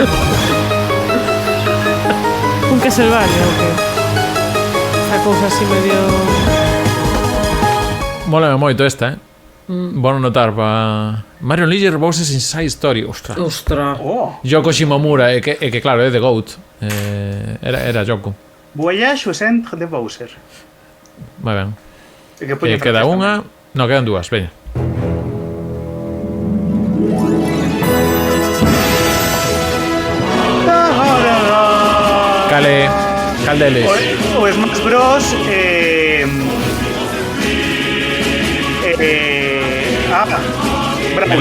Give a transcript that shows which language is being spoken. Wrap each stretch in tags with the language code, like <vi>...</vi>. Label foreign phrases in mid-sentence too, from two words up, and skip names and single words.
<gl>Un Castlevania, o que? Esa cousa así medio... Mola moito esta, Bueno notar pa... Mario Luigi Bowser's Inside Story. Ostras. Yoko Shimomura, que claro, é</gl> <en>The GOAT.</en> <gl>Era Yoko.</gl> <fr>Voyage au centre de Bowser.</fr> <gl>Moi ben. Queda unha... No, quedan dúas, veña. Cal deles? O Smash Bros. Brawl.</gl>